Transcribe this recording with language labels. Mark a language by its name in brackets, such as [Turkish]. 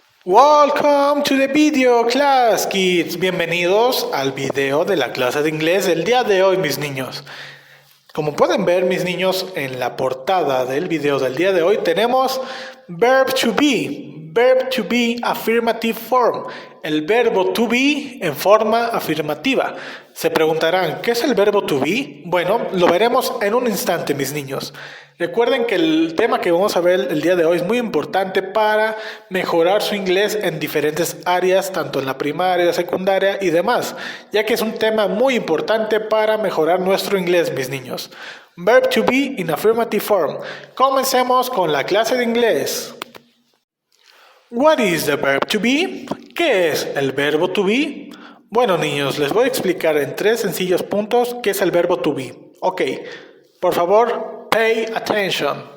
[English] Welcome to the video class, kids. [Spanish] Bienvenidos al video de la clase de inglés del día de hoy, mis niños. Como pueden ver, mis niños, en la portada del video del día de hoy tenemos [English] verb to be affirmative form, [Spanish] el verbo to be en forma afirmativa. Se preguntarán, ¿qué es el verbo to be? Bueno, lo veremos en un instante, mis niños. Recuerden que el tema que vamos a ver el día de hoy es muy importante para mejorar su inglés en diferentes áreas, tanto en la primaria, secundaria y demás, ya que es un tema muy importante para mejorar nuestro inglés, mis niños. [English] Verb to be in affirmative form. [Spanish] Comencemos con la clase de inglés. [English] What is the verb to be? [Spanish] ¿Qué es el verbo to be? Bueno, niños, les voy a explicar en 3 sencillos puntos qué es el verbo to be. Ok, por favor, [English] pay attention.